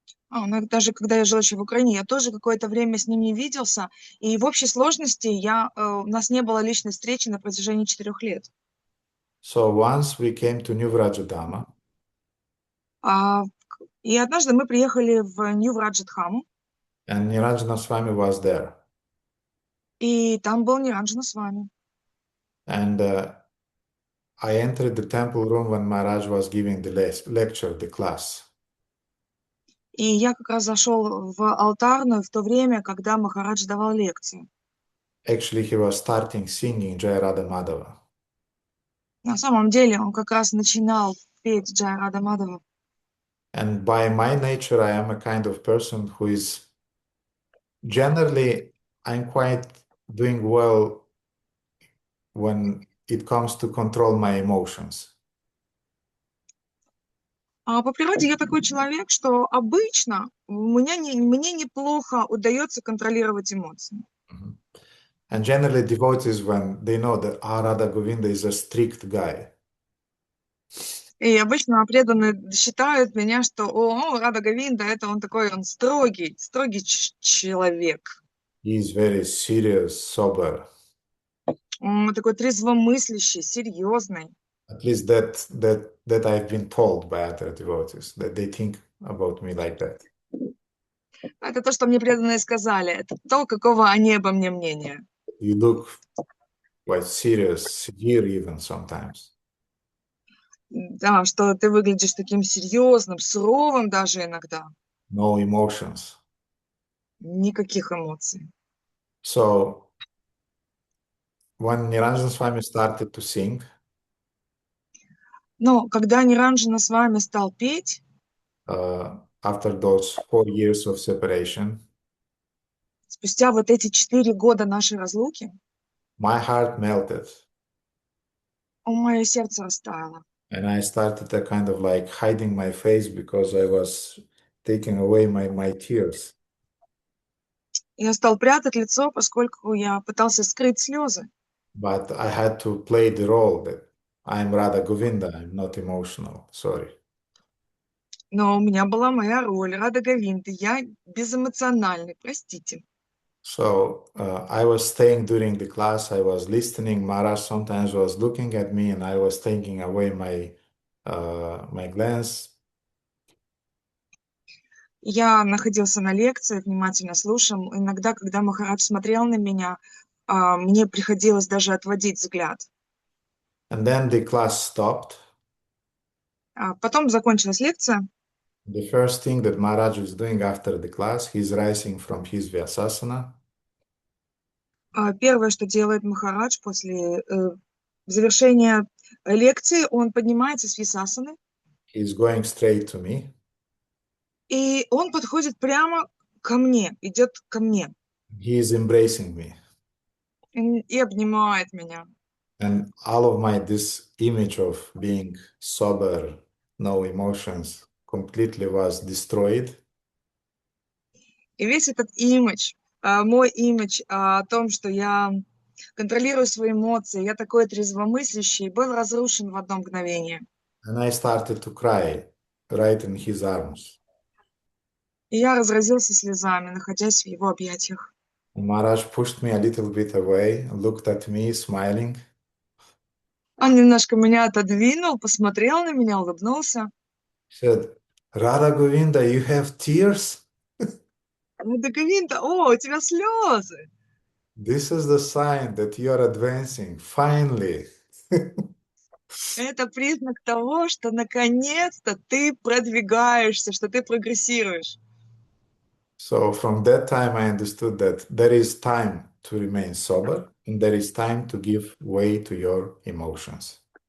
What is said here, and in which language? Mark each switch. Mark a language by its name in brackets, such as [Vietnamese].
[Russian] Ну, даже когда я жил еще в Украине, я тоже какое-то время с ним не виделся. И в общей сложности у нас не было личной встречи на протяжении 4 лет. [English] So once we came to New Vrajadama, [Russian] и однажды мы приехали в Нью-Враджадхаму. [English] And Niranjana Swami was there. [Russian] И там был Ниранджана Свами. [English] And I entered the temple room when Maharaj was giving the lecture, the class. [Russian] И я как раз зашел в алтарную в то время, когда Махарадж давал лекцию. [English] Actually, he was starting singing Jai Radha Madhava. [Russian] На самом деле, он как раз начинал петь Джай Рада Мадхава. [English] And by my nature, I am a kind of person who is generally, I'm quite doing well when it comes to control my emotions. [Russian] По природе я такой человек, что обычно мне неплохо удается контролировать эмоции. [English] And generally devotees, when they know that Radha Govinda is a strict guy. [Russian] И обычно преданные считают меня, что Рада Говинда, он такой, он строгий человек. [English] He is very serious, sober. [Russian] Он такой трезвомыслящий, серьезный. [English] At least that I've been told by other devotees, that they think about me like that. [Russian] Это то, что мне преданные сказали. Это то, какого они обо мне мнения. [English] You look quite serious, severe even sometimes. [Russian] Да, что ты выглядишь таким серьезным, суровым даже иногда. [English] No emotions. [Russian] Никаких эмоций. [English] So, when Niranjana Swami started to sing, [Russian] но когда Ниранджана с вами стал петь, [English] after those 4 years of separation, [Russian] спустя вот эти 4 года нашей разлуки, [English] my heart melted. [Russian] Мое сердце растаяло. [English] And I started a kind of like hiding my face because I was taking away my tears. [Russian] Я стал прятать лицо, поскольку я пытался скрыть слезы. [English] But I had to play the role that I'm Radha Govinda, I'm not emotional, sorry. [Russian] Но у меня была моя роль, Рада Говинды, я безэмоциональный, простите. [English] So I was staying during the class, I was listening, Maharaj sometimes was looking at me and I was taking away my glance. [Russian] Я находился на лекции, внимательно слушал. Иногда, когда Махарадж смотрел на меня, мне приходилось даже отводить взгляд. [English] And then the class stopped. [Russian] Потом закончилась лекция. [English] The first thing that Maharaj is doing after the class, he's rising from his Vyasasana. [Russian] Первое, что делает Махарадж после завершения лекции, он поднимается с висасаны. [English] He's going straight to me. [Russian] И он подходит прямо ко мне, идет ко мне. [English] He is embracing me. [Russian] И обнимает меня. [English] And all of this image of being sober, no emotions, completely was destroyed. [Russian] И весь этот имидж, мой имидж о том, что я контролирую свои эмоции, я такой трезвомыслящий, был разрушен в одно мгновение. [English] And I started to cry right in his arms. [Russian] И я разразился слезами, находясь в его объятиях. [English] And Maharaj pushed me a little bit away, looked at me, smiling. [Russian] Он немножко меня отодвинул, посмотрел на меня, улыбнулся. [English] Said, Radha Govinda, you have tears? [Russian] Рада Говинда, у тебя слезы. [English] This is the sign that you are advancing, finally. [Russian] Это признак того, что наконец-то ты продвигаешься, что ты прогрессируешь. [English] So from that time, I understood that there is time to remain sober and there is time to give way to your emotions.